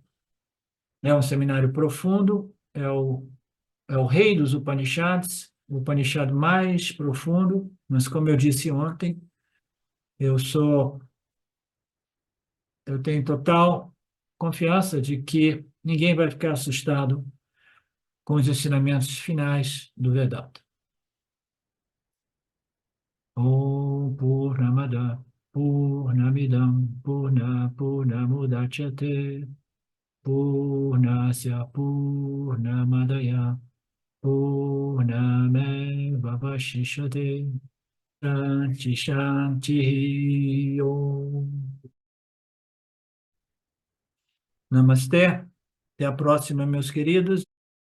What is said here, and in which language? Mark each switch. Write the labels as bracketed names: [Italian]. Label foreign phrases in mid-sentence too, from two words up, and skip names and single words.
[Portuguese] É um seminário profundo, é o rei dos Upanishads, o Upanishad mais profundo, mas como eu disse ontem, eu sou, eu tenho total confiança de que ninguém vai ficar assustado com os ensinamentos finais do Vedanta. [Sanskrit] Om Purnamada Purnamidam Purnamudachyate Purnasya Purnamadaya Purnameva Vashishyate Shanti Shanti Om. [Portuguese] Namastê. Até a próxima, meus queridos.